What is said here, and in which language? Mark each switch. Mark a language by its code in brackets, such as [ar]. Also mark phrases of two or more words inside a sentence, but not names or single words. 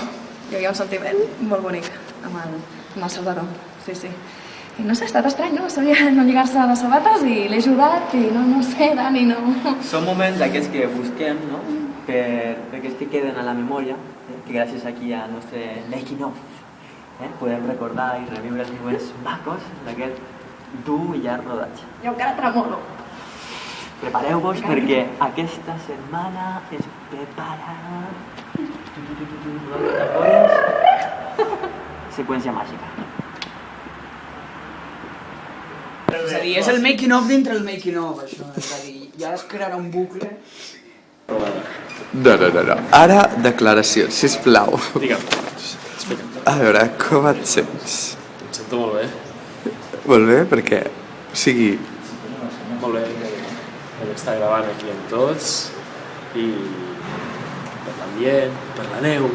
[ca] Hi havia un sentiment molt bonic amb el Salvador, sí. I no sé, ha estat estrany, no? Sabia no lligar-se les sabates i l'he ajudat i no sé, Dani, no... Són moments d'aquests que busquem, no? Per aquells que queden a la memòria, que gràcies aquí al nostre [en] making of [ca] podem recordar i reviure els moments macos d'aquest dur i llarg rodatge. Jo encara tremolo. Prepareu-vos perquè aquesta setmana es prepara... Seqüència màgica. És a dir, és el [en] making of [ca] dintre el [en] making of, [ca] això. És a dir, ja es crearà un bucle. No. Ara declaracions, sisplau. Digue'm, explica'm. A veure, com et sents? Em sento molt bé. Molt bé, perquè... O sigui... Molt bé. Hem d'estar gravant aquí amb tots i per l'ambient, per la neu.